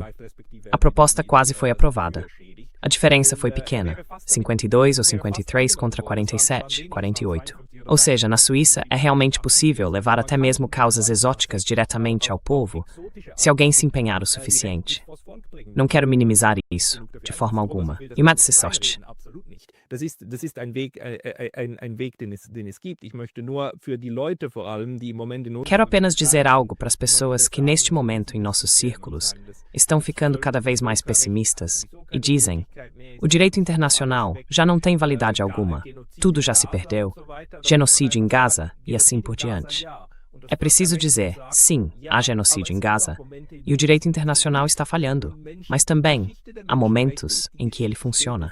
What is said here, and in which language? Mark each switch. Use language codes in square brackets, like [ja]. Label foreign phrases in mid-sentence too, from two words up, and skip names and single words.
[pt] A proposta quase foi aprovada. A diferença foi pequena, 52 ou 53 contra 47, 48. Ou seja, na Suíça é realmente possível levar até mesmo causas exóticas diretamente ao povo, se alguém se empenhar o suficiente. Não quero minimizar isso, de forma alguma. E Matze sorte. [de] Das ist ein Weg, den es gibt. Ich möchte nur für die Leute vor allem, die im Moment in [pt] Quero apenas dizer algo para as pessoas que neste momento em nossos círculos estão ficando cada vez mais pessimistas e dizem: o direito internacional já não tem validade alguma, tudo já se perdeu, genocídio em Gaza e assim por diante. É preciso dizer, sim, há genocídio em Gaza, e o direito internacional está falhando, mas também há momentos em que ele funciona.